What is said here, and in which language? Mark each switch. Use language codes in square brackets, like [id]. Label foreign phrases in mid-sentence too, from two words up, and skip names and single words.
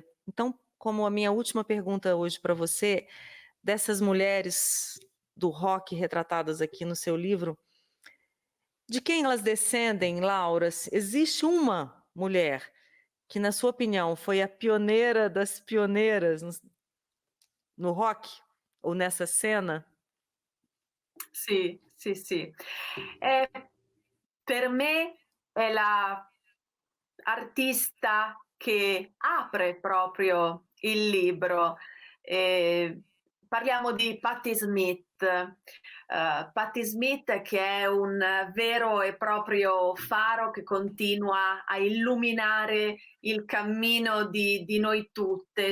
[pt] Então, como a minha última pergunta hoje para você, dessas mulheres do rock retratadas aqui no seu livro, de quem elas descendem, Laura? Existe uma mulher que, na sua opinião, foi a pioneira das pioneiras no rock ou nessa cena? [it] Sì, sì, sì. Per me è la artista che apre proprio il libro. Parliamo di Patti Smith. Patti Smith che è un vero e proprio faro che continua a illuminare il cammino di noi tutte.